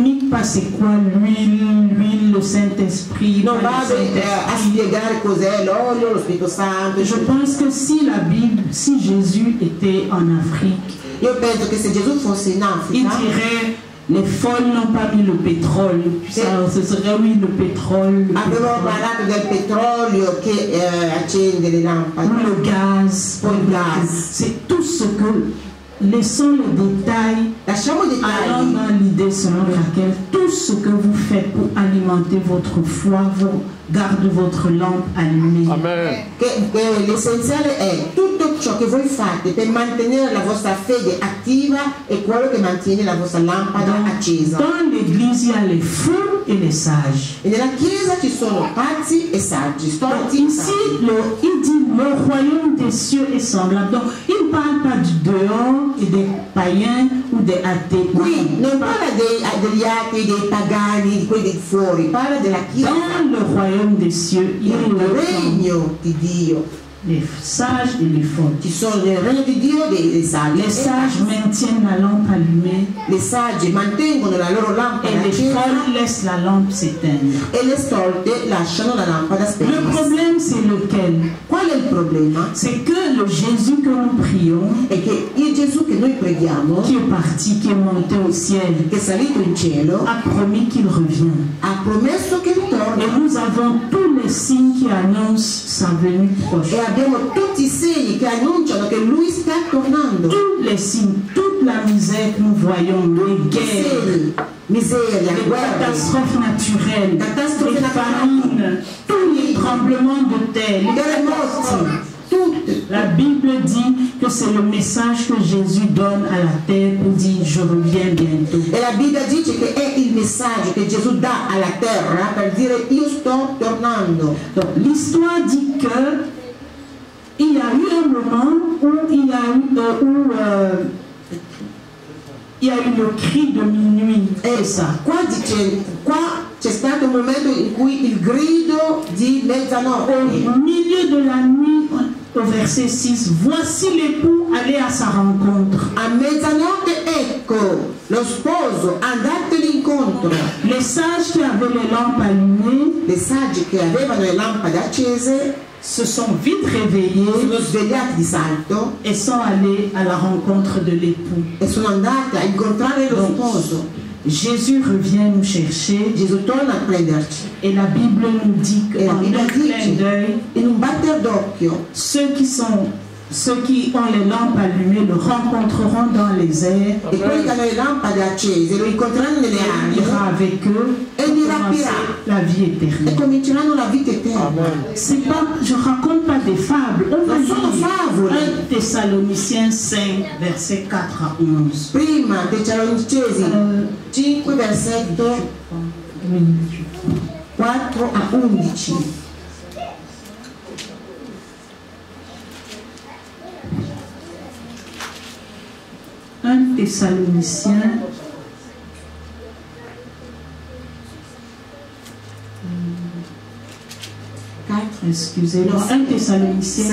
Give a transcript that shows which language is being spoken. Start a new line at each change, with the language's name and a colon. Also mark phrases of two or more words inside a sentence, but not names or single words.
French: pas c'est quoi l'huile, le Saint-Esprit.
Italian: Non vado a spiegare cos'è l'olio, lo Spirito Santo.
French: Je pense que si la Bible, si Jésus était en Afrique,
Italian: Io penso che se Gesù fosse in il Africa,
French: dirait les folles n'ont pas mis le pétrole. Ça, ce serait oui le pétrole.
Italian: abbiamo parlato del petrolio che accende le lampade,
French: Ou le gaz.
Italian: o il gas.
French: C'est tout ce que. Laissons les détails.
Italian: Lasciamo i
French: Allons
Italian: dettagli.
French: dans l'idée selon laquelle tout ce que vous faites pour alimenter votre foi, vous garde votre lampe allumée. Amen.
Italian: Che l'essenziale è tutto ciò che voi fate per mantenere la vostra fede attiva è quello che mantiene la vostra lampada accesa.
French: Dans l'église, il y a les fous et les sages.
Italian: E nella chiesa ci sono pazzi e saggi,
French: Donc
Italian: storti e
French: ici,
Italian: saggi.
French: il dit le royaume des cieux est semblable. Donc il ne parle pas du dehors et des païens ou des athées.
Italian: Qui non parla degli atei, dei pagani, di quelli di fuori, parla della chiesa.
French: Dans le royaume des cieux, il y a
Italian: Nel regno di Dio
French: les sages et les folles.
Italian: ci sono nel regno di Dio dei saggi.
French: Les sages maintiennent la lampe allumée
Italian: Le saggi mantengono la loro lampada
French: et les
Italian: accesa
French: folles laissent la lampe s'éteindre.
Italian: e le stolte lasciano la lampada
French: Le
Italian: spenta.
French: problème, c'est lequel?
Italian: Qual è il problema?
French: C'est que le Jésus que nous prions,
Italian: È che il Gesù che noi preghiamo,
French: qui est parti, qui est monté au ciel,
Italian: che è salito in cielo,
French: a promis qu'il revient.
Italian: ha promesso che
French: Et
Italian: ritorna.
French: nous avons tous les signes qui annoncent sa venue proche.
Italian: E abbiamo tutti i segni che annunciano che lui sta tornando.
French: Tous les signes, toute la misère que nous voyons, les guerres,
Italian: Segni, miseria,
French: les
Italian: guerre,
French: catastrophes naturelles, Catastrophes les famines, tous les tremblements de terre, les
Italian: terremoti, tutte.
French: La Bible dit que c'est le message que Jésus donne à la terre pour dire je reviens bientôt.
Italian: E la Bibbia dice che è il messaggio che Gesù dà alla terra per dire io sto tornando.
French: Donc l'histoire dit que il y a eu un moment où il y a eu le cri de minuit.
Italian: E
French: ça.
Italian: qua c'è stato un momento in cui il grido di mezzanotte.
French: Au milieu de la nuit, au verset 6, voici l'époux aller à sa rencontre.
Italian: A mezzanotte ecco lo sposo andateli incontro.
French: Les sages qui avaient les lampes allumées
Italian: Le saggi che avevano le lampade accese
French: se sont vite réveillés
Italian: sono svegliati di salto
French: et sont allés à la rencontre de l'époux.
Italian: e sono andati a incontrare lo sposo.
French: Jésus revient nous chercher
Italian: Gesù torna a prenderci
French: et la Bible nous dit
Italian: e la
French: qu'en
Italian: Bibbia
French: un clin
Italian: dice
French: d'œil,
Italian: in un batter d'occhio
French: ceux qui ont les lampes allumées le rencontreront dans les airs.
Italian: e quelli che hanno le lampade accese lo incontreranno nelle
French: Il ira
Italian: arie
French: avec eux
Italian: e
French: pour
Italian: li
French: commencer
Italian: rapirà
French: la vie
Italian: e
French: éternelle.
Italian: cominceranno la vita eterna.
French: C'est pas, je raconte pas des fables. On va
Italian: Non sono
French: lire
Italian: favole.
French: 1 Thessaloniciens 5, versets 4 à 11.
Italian: Prima Tessalonicesi 5 versetto 4 a 11.
French: Un Thessaloniciens excusez-moi, 1 Thessaloniciens